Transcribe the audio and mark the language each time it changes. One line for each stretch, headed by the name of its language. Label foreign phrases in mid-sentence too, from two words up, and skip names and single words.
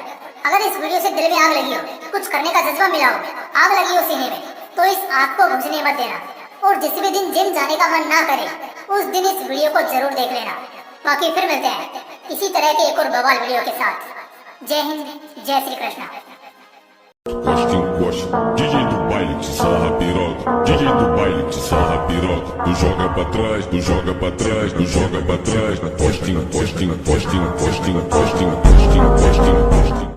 Hindi: अगर इस वीडियो से दिल में आग लगी हो, कुछ करने का जज्बा मिला हो, आग लगी हो सीने में, तो इस आग को बुझने मत देना। और जिस भी दिन जिम जाने का मन ना करे उस दिन इस वीडियो को जरूर देख लेना। बाकी फिर मिलते हैं इसी तरह के एक और बवाल वीडियो के साथ। जय हिंद, जय श्री कृष्णा।
Portuguese: Encosta, DJ do baile te sarra piroca, DJ do baile te sarra piroca. Tu joga pra trás, tu joga pra trás, tu joga pra trás. Postinho, postinho, postinho, postinho, postinho, postinho, postinho, postinho.